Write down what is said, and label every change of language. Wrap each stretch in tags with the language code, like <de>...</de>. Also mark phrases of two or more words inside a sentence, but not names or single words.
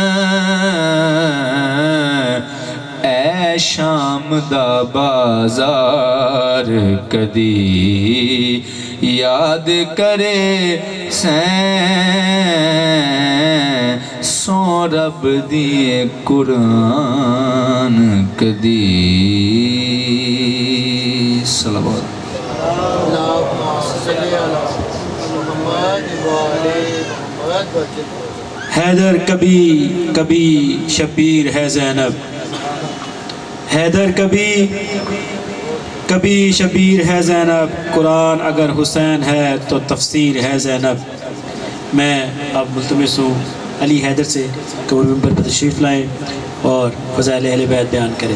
<skr>اے شام دا بازار کدی یاد کرے سین سو رب دی قرآن کدی صلوات</skr> <ar>اللہم صلی علی محمد وعلی محمد وجل</ar> <ur>حیدر کبھی شبیر ہے زینب حیدر کبھی شبیر ہے زینب قرآن اگر حسین ہے تو تفسیر ہے زینب میں اب ملتمس ہوں علی حیدر سے کہ وہ ممبر پر تشریف لائیں اور فضائل اہل بیت بیان کریں</ur>